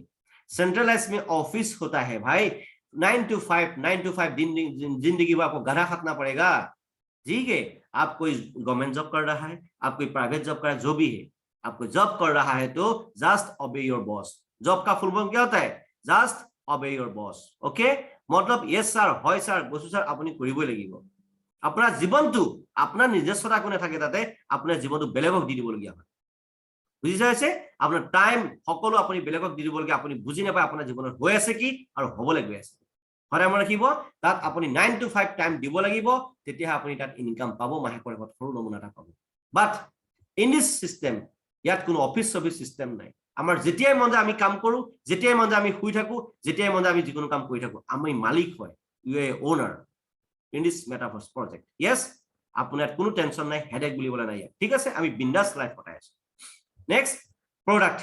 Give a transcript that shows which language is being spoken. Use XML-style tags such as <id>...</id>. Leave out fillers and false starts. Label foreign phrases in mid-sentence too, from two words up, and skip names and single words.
<hi>सेंट्रलाइज में ऑफिस होता है भाई, 9 to 5 जिंदगी में आपको गधा खटना पड़ेगा। ठीक है, आप कोई</hi> <en>government job</en> <hi>कर रहा है, आप कोई</hi> <en>private job</en> <hi>कर रहा है, जो भी है, आपको जॉब कर रहा है तो</hi> <en>just obey your boss.</en> <hi>जॉब का</hi> <en>full form</en> <hi>क्या होता है?</hi> <en>just obey your boss.</en> <hi>ओके, मतलब</hi> <en>yes sir,</en> <as>হয় सर, বসু सर, আপুনি কৰিবই লাগিব। আপোনাৰ জীৱনটো আপোনাৰ নিজস্বতা কোনো থাকে, তাতে আপোনাৰ জীৱনটো বেলেগক দি দিবলগীয়া হয়। বুজি যাইছে? আপোনাৰ টাইম সকলো আপুনি বেলেগক দি দিবলগীয়া, আপুনি বুজি নাপায় আপোনাৰ জীৱনত হৈ আছে কি আৰু হ'বলৈ গৈ আছে। সদায় মনত ৰাখিব, তাত আপুনি 9 to 5 টাইম দিব লাগিব, তেতিয়া আপুনি তাত ইনকাম পাব, মাহেকৰ শেষত সৰু নমুনা এটা পাব।</as> <en>but in this system,</en> <as>ইয়াত কোনো অফিস সফিস সিস্টেম নাই। আমাৰ যেতিয়াই মন যায় আমি কাম কৰো, যেতিয়াই মন যায় আমি শুই থাকো, যেতিয়াই মন যায় আমি যিকোনো কাম কৰি থাকো। আমি মালিক হয়,</as> <en>you a owner in this metaverse project.</en> <as>ইয়েস, আপোনাৰ কোনো টেনশন নাই, হেডেক বুলিবলৈ নাই ইয়াত। ঠিক আছে, আমি বিন্দাস লাইফ কটাই আছো।</as> <en>next, product.</en>